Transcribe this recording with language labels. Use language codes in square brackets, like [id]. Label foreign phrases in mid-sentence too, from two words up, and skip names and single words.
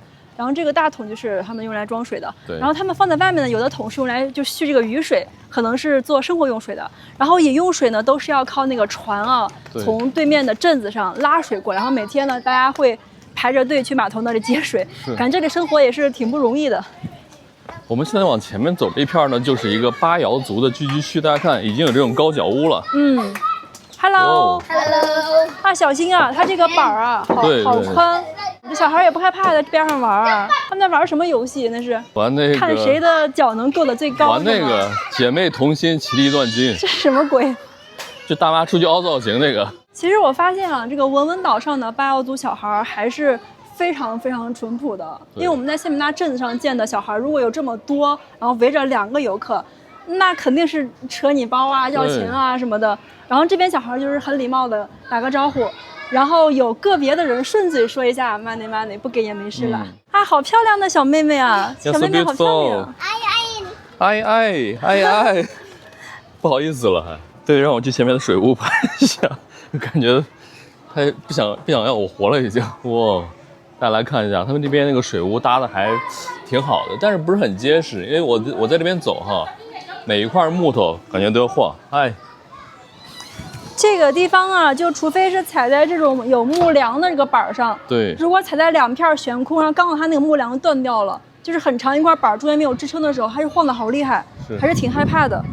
[zh] 然後這個大桶就是他們用來裝水的。對。然後他們放在外面的有的桶是用來就蓄這個雨水，可能是做生活用水的。然後飲用水呢，都是要靠那個船啊，從對面的鎮子上拉水過來。然後每天呢，大家會排着隊去碼頭那裡接水。感覺這裡生活也是挺不容易的。我們現在往前面走這一片呢，就是一個巴瑤族的聚居區。大家看，已經有這種高腳屋了。嗯 ，Hello， 啊，小心啊，它這個板啊，好寬。這小孩也不害怕在邊上玩啊。他們在玩什麼遊戲？那是玩那個，看誰的腳能夠得最高。玩那個姐妹同心，其利斷金。這是什麼鬼？就大媽出去凹造型那個。其實我發現啊，這個文文島上的巴瑤族小孩還是非常非常淳樸的。因為我們在仙本那鎮子上見的小孩，如果有這麼多，然後圍着2個遊客，那肯定是扯你包啊、要錢啊什麼的。然後這邊小孩就是很禮貌的打個招呼。然後有個別的人順嘴說一下 [en] money money， [zh] 不給也沒事了。啊，好漂亮的小妹妹啊！小妹妹好漂亮。哎，不好意思了還。對，讓我去前面的水屋拍一下，感覺他不想讓我活了已經。哇，大家來看一下，他們這邊那個水屋搭的還挺好的，但是不是很結實，因為我在這邊走哈，每一塊木頭感覺都要晃。哎。這個地方啊，就除非是踩在這種有木樑的這個板上，對，如果踩在2片懸空上，剛好它那個木樑斷掉了，就是很長一塊板中間沒有支撐的時候，還是晃得好厲害，還是挺害怕的。